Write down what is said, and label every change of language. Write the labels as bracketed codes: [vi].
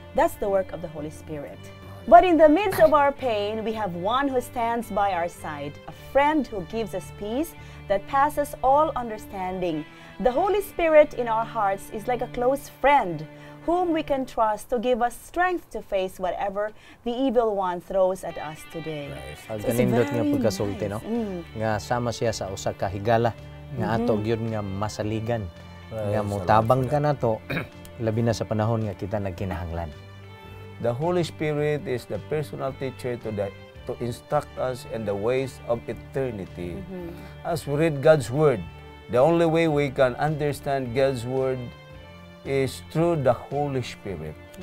[en] That's the work of the Holy Spirit. But in the midst of our pain, we have one who stands by our side, a friend who gives us peace that passes all understanding. The Holy Spirit in our hearts is like a close friend whom we can trust to give us strength to face whatever the evil one throws at us today. [ceb] Ang [en] So it's [ceb] kanindot nga [en] very [ceb] pagkasulti, no? Nga sama siya sa usa ka higala nga ato gyud nga masaligan. Nga mo tabang ka nato labi na sa panahon nga kita nagkinahanglan. [en] The Holy Spirit is the personal teacher to instruct us in the ways of eternity. As we read God's Word, the only way we can understand God's Word is through the Holy Spirit.